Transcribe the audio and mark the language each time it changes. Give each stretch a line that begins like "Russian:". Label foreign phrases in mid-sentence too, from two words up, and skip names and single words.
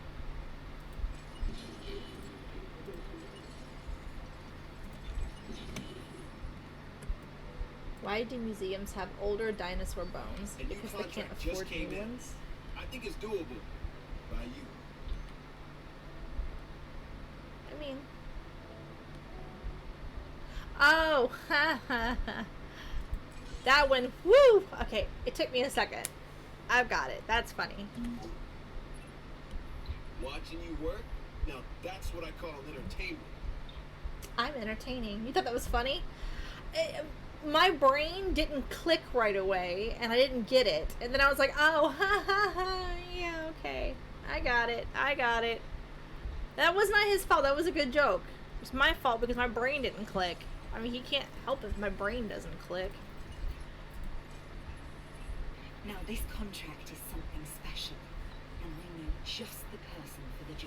English: Why do museums have older dinosaur bones? A new Because they can't contract just afford came new in. ones? I think it's doable. By you. I mean... Oh! Ha ha ha. That one, woo! Okay, it took me a second. I've got it. That's funny. Watching you work? Now that's what I call entertainment. I'm entertaining. You thought that was funny? My brain didn't click right away, and I didn't get it. And then I was like, oh, ha ha ha, yeah, okay. I got it. I got it. That was not his fault. That was a good joke. It's my fault because my brain didn't click. I mean, he can't help if my brain doesn't click. Now, this contract is something special, and I know just the person for the job.